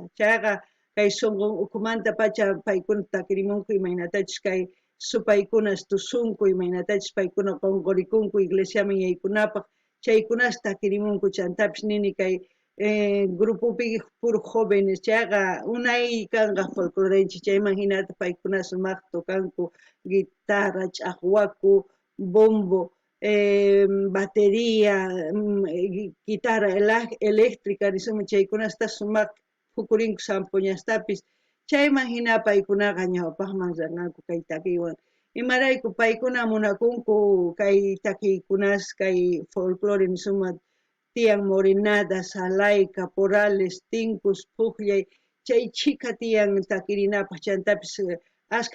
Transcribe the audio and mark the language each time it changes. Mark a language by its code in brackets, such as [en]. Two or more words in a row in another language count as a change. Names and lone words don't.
[qu] chayqa kay sunqun ukumanta pacha paykuna takirimunku imaynatachus kay supaykunas tusunku imaynatachus paykuna qonqorikunku iglesiaman yaykunapaq chaykunas takirimunku chantapis nini kay grupopi [es] puro jóvenes [qu] chayqa unay kanqa folclorenchis chayman hinata paykuna sumaq tukanku guitarra, ch'aqwaku, bombo, batería, [es] guitarra eléctrica [qu] nisuma chaykunasta sumaq hukurinku sampuñastapis chayman hina paykunaqa ñawpaqman riranku kay takiwan imarayku paykuna munakunku kay takiykunas kay folclore nisuma tiyan morenada, salay, caporales, tincus, pukllay chay chika tiyan takirinapaq chantapis ashka